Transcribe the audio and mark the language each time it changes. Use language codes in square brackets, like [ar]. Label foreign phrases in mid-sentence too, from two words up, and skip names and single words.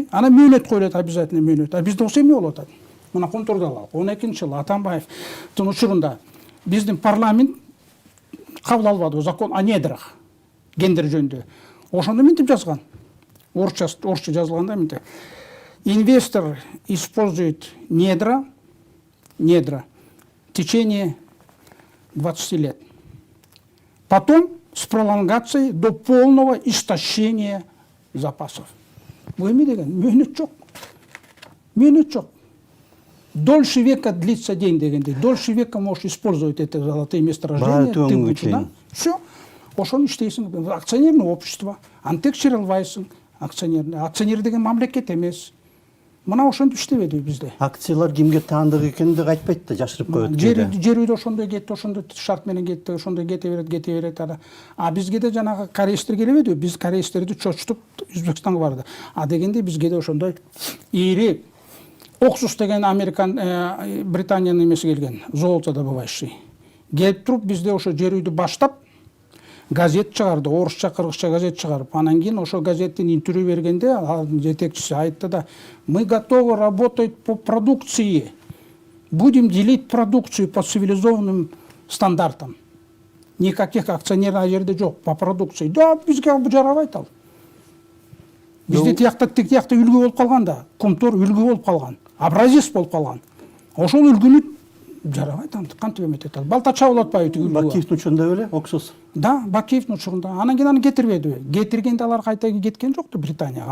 [ky] Ана мөөнөт коюлат, обязательно мөөнөт. А бизде ошо эмне болуп атат? Мына контролду алалы. 12-жылы Атамбаевдин учурунда биздин парламент кабыл албады [ru] закон о недрах, [ky] гендер жөнүндө. Ошондо мынтип жазган. Орусча жазылганда мынтип. [ru] Инвестор использует недра в течение 20 лет. Потом с пролонгацией до полного истощения запасов. [ky] Бул эме деген? Мөөнөт жок. Мөөнөт жок. [ru] Дольше века длится день дегенде. Дольше века можешь использовать это золотые месторождения. Ты учу, все. [ky] Ошону иштейсиң. [ru] Акционерное общество. [ky] Антекчер албайсың. Акционер деген мамлекет эмес. мына ошентип иштебеди бизде. Акциялар кимге таандык экенин айтпайт да, жашырып коет кээде. Жер үйдө ошондой кетти, ошондой шарт менен кетти, ошондой кете берет. А бизге де жанагы кореецтер келебеди? Биз кореецтерди чочтуп Өзбекстанга барды. А дегенде бизге де ошондой ири Оксус деген Американ, Британиянын эмеси келген, золотодобывающий. Келип туруп бизде ошо жер үйдү баштап газет чыгарды, орусча, кыргызча газет чыгарып. Анан кийин ошо газеттин интервью бергенде алардын жетекчиси айтты да: [ru] "Мы готовы работать по продукции. Будем делить продукцию по цивилизованным стандартам. Никаких акционеров [ky] жерде жок, [ru] по продукции". [ky] Да, бизге жарабайт ал. Бизде тиякта үлгү болуп калган да, Кумтор үлгү болуп калган, образец болуп калган. Ошол үлгүнү жарабайт, кантип эметет ал. Балтача болуп атпайбы тиги үлгү? Бакиевдин учурунда беле, Оксус. Да, Бакиевдин учурунда. Анан кийин аны кетирбеди. Кетиргенде алар кайта кеткен жокту Британияга.